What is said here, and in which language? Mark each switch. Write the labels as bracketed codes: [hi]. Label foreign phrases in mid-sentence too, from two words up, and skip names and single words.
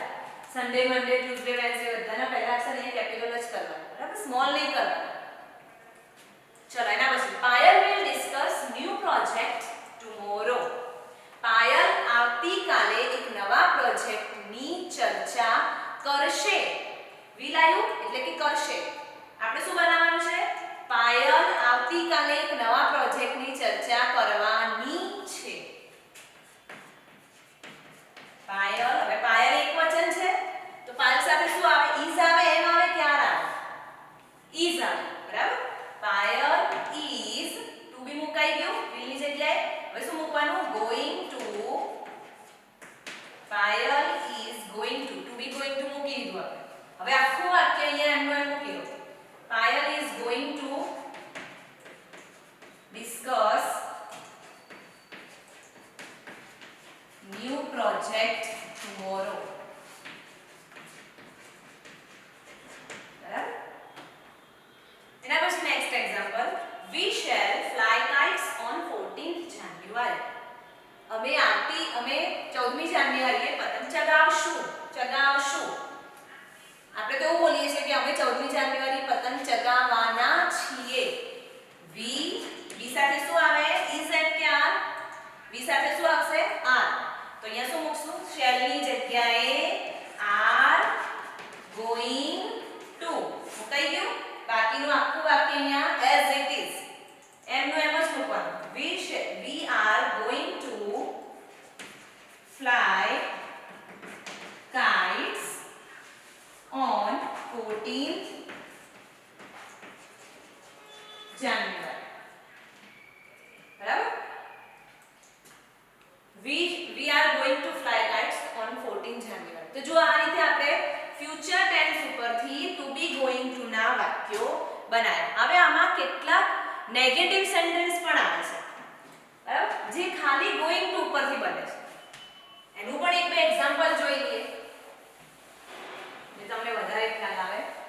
[en] Sunday, Monday, Tuesday, Wednesday [gu] બધાના પહેલા અક્ષર અહીંયા કેપિટલ જ કરવાના. બરાબર? સ્મોલ નહીં કરવાના. ચલો, એના પછી પાયલ [en] will discuss new project tomorrow. [gu] પાયલ આવતીકાલે એક નવા પ્રોજેક્ટની ચર્ચા કરશે. will આવ્યું એટલે કે કરશે. આપણે શું બનાવવાનું છે? પાયલ આવતીકાલે એક નવા પ્રોજેક્ટની ચર્ચા કરવાની છે. પાયલ, હવે પાયલ એકવચન છે તો પાયલ સાથે શું આવે? is આવે, એમ આવે કે are આવે? is આવે. બરાબર? પાયલ [en] is, to be [gu] મુકાઈ ગયું will ની જગ્યાએ. હવે શું મૂકવાનું? [en] going to. પાયલ is going to be going to [gu] મૂકી દીધું આપણે. હવે આખું વાક્ય અહીંયા એમનું એમ મૂકી દો. [en] પાયલ is going to discuss new project tomorrow. [gu] બરાબર? એના પછી [en] next example, we shall fly kites on 14th January. [gu] અમે 14મી જાન્યુઆરીએ પતંગ ચગાવશું. આપણે તો એવું બોલીએ છીએ કે અમે 14મી જાન્યુઆરી પતંગ ચગાવવાના છીએ. we સાથે શું આવે? [en] is and કે are? [gu] we સાથે શું આવશે? are. તો અહીંયા શું મૂકશું? shall ની જગ્યાએ [en] are going to [gu] મુકાઈ ગયું. બાકીનું આખું વાક્ય અહીંયા [en] as it is [gu] એમનું એમ જ મૂકવાનું. [en] we are going to fly kites on 14th January. [gu] બરાબર? [en] we are going to fly kites on 14th January. [gu] તો જો આ રીતે આપણે [en] future tense [gu] ઉપરથી [en] to be going to [gu] ના વાક્યો બનાવ્યા. હવે આમાં કેટલાક [en] negative sentence [gu] પણ આવે છે. બરાબર? જે ખાલી [en] going to [gu] ઉપરથી બને છે. એનું પણ એક બે એક્ઝામ્પલ જોઈ લઈએ જે તમને વધારે ખ્યાલ આવે.